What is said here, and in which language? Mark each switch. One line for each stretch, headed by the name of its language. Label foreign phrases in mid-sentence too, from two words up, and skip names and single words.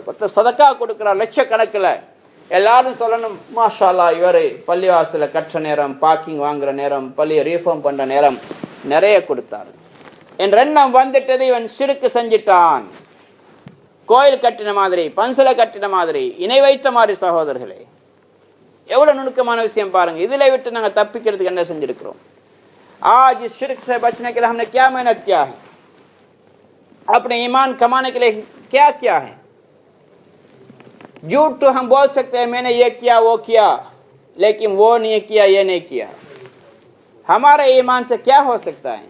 Tamil: ஒருத்தர் சதக்கா கொடுக்கிறார் லட்சக்கணக்கில், எல்லாரும் சொல்லணும்
Arabic: ما شاء الله
Tamil: இவர் பள்ளிவாசல கற்ற நேரம், பார்க்கிங் வாங்குற நேரம், பள்ளியை ரீஃபார்ம் பண்ற நேரம் நிறைய கொடுத்தார் என்ற எண்ணம் வந்துட்டது. இவன் ஷிர்க் செஞ்சிட்டான். கோயில் கட்டின மாதிரி, பன்சலை கட்டின மாதிரி, இணை வைத்த மாதிரி. சகோதரர்களே, எவ்வளவு நுணுக்கமான விஷயம் பாருங்க. இதுல விட்டு நாங்க தப்பிக்கிறதுக்கு என்ன செஞ்சிருக்கிறோம்?
Hindi: आज इस शिर्क से बचने के लिए हमने क्या मेहनत किया है, अपने ईमान कमाने के लिए क्या किया है। झूठ तो हम बोल सकते हैं मैंने ये किया वो किया, लेकिन वो नहीं किया ये नहीं किया। हमारे ईमान से क्या हो सकता है?